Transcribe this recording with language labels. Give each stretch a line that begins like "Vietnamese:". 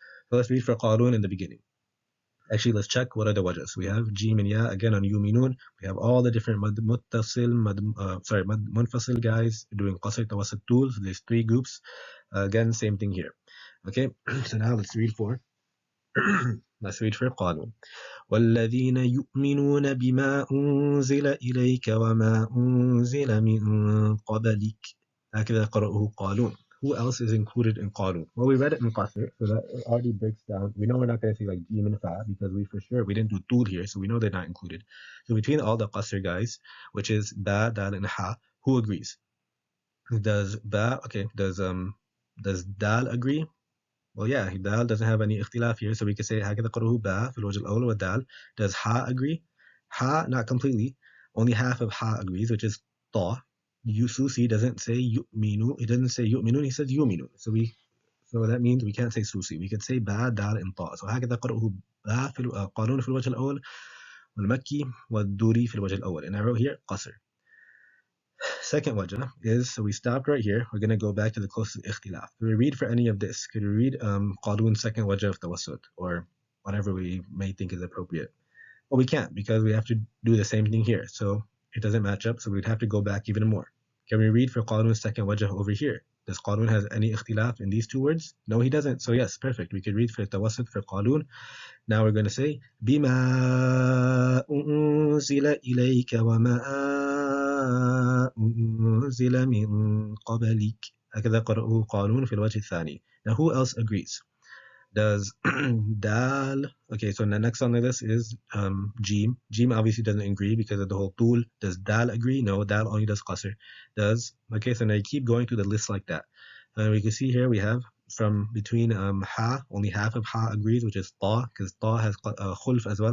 English: So let's read for Qarun in the beginning. Actually, let's check what are the wajahs. We have jim and ya again on yuminun. We have all the different munfasil guys doing qasr, tawassit, tul. So there's 3 groups. Again, same thing here. Okay, so now let's read for قانون.
Arabic: والذين يؤمنون بما أنزل إليك وما أنزل من قبلك. هكذا قرأه قالون.
English: who else is included in Qalun? Well, we read it in Qasr, so that already breaks down. We know we're not going to say like Jim and Fa because we didn't do Tul here, so we know they're not included. So between all the Qasr guys, which is Ba, Dal, and Ha, who agrees? Does Dal agree? Well, yeah, Dal doesn't have any ikhtilaf here, so we could say
Arabic: هكذا قرأه با في الوجه الأول والدال.
English: Does Ha agree? Ha, not completely. Only half of Ha agrees, which is Ta. Susi doesn't say yu'minu. He doesn't say yu'minun. He says yu'minun. So that means we can't say Susi. We could say Ba, Dal, and Ta.
Arabic: So هكذا قرأه با في قانون في الوجه الأول والمكي والدوري في الوجه الأول.
English: And I wrote here قصر. Second wajah is, so we stopped right here. We're going to go back to the closest ikhtilaf. Could we read for any of this? Could we read Qalun's second wajah of tawassut, or whatever we may think is appropriate? Well, we can't because we have to do the same thing here. So it doesn't match up, so we'd have to go back even more. Can we read for Qalun's second wajah over here? Does Qalun has any ikhtilaf in these two words? No, he doesn't. So yes, perfect. We could read for tawassut for Qalun. Now we're going to say,
Arabic: بِمَا أُنزِلَ إِلَيْكَ وَمَا أنزل من قبلك هكذا قرأه قانون في الوجه الثاني.
English: Now who else agrees? Does Dal, okay, so the next on the list is Jim. Jim obviously doesn't agree because of the whole tool. Does Dal agree? No, Dal only does Qasr. Okay, so now you keep going through the list like that. And we can see here we have from between Ha, only half of Ha agrees, which is Ta, because Ta has khulf as well.